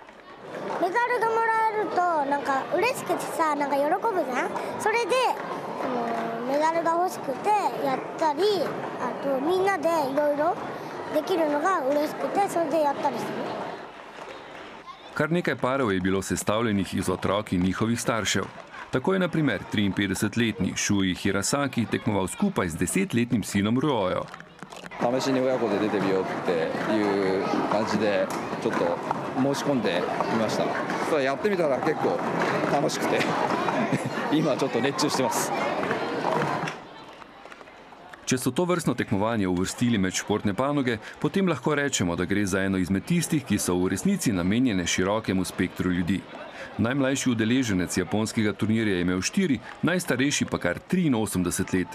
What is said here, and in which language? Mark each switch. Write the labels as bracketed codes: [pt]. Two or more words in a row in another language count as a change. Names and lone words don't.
[sl] Kar nekaj parov je bilo sestavljenih iz otrok in njihovih staršev. Tako je na primer 53-letni Shuji Hirasaki tekmoval skupaj z 10-letnim sinom Ryojo. [ja] 試しに親子で出てみようっていう感じでちょっと申し込んでみました。それやってみたら結構楽しくて今ちょっと熱中してます。 [sl] Če so to vrstno tekmovanje uvrstili med športne panoge, potem lahko rečemo, da gre za eno izmed tistih, ki so v resnici namenjene širokemu spektru ljudi. Najmlajši udeleženec japonskega turnirja je imel 4, najstarejši pa kar 83 let.